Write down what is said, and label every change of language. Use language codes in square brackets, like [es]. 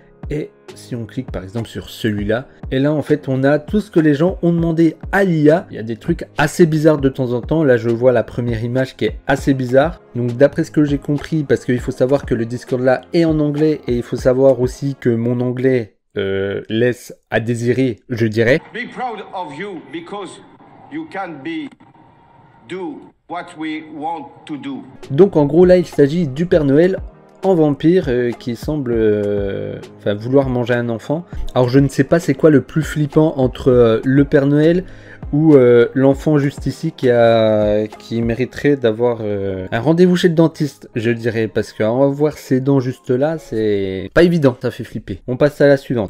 [fr] Et si on clique par exemple sur celui-là, et là en fait on a tout ce que les gens ont demandé à l'IA. Il y a des trucs assez bizarres de temps en temps. Là je vois la première image qui est assez bizarre. Donc d'après ce que j'ai compris, parce qu'il faut savoir que le Discord là est en anglais, et il faut savoir aussi que mon anglais laisse à désirer, je dirais. [en] Be proud of you because you can do what we want to do. [fr] Donc en gros là il s'agit du Père Noël en vampire qui semble vouloir manger un enfant. Alors je ne sais pas c'est quoi le plus flippant entre le Père Noël ou l'enfant juste ici qui mériterait d'avoir un rendez-vous chez le dentiste, je dirais, parce qu'en voir ses dents juste là, c'est pas évident, ça fait flipper. On passe à la suivante.